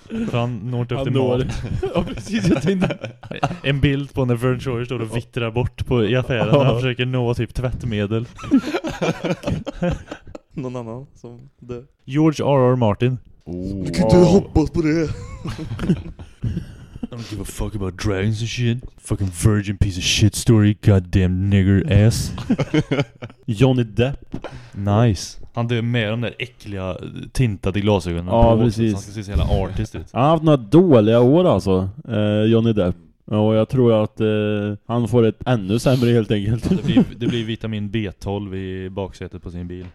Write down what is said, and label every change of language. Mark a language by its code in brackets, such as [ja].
[sv] För han når inte efter mat. Ja, precis, jag tänkte. En bild på när Vern Troyer står och vittrar bort på, i affären och han försöker nå typ tvättmedel. Någon annan som dör. George R.R. Martin. Oh, du kan inte hoppas på det. [en] I don't give a fuck about dragons and shit. Fucking virgin piece of shit story. Goddamn nigger ass. Johnny Depp. Nice. [sv] Han dör med de där äckliga tintade glasögonen. Ja, precis. Han ska se hela artist ut. Han har haft några dåliga år alltså. Johnny Depp. Och jag tror att han får ett ännu sämre helt enkelt. Det blir vitamin B12 i baksätet på sin bil.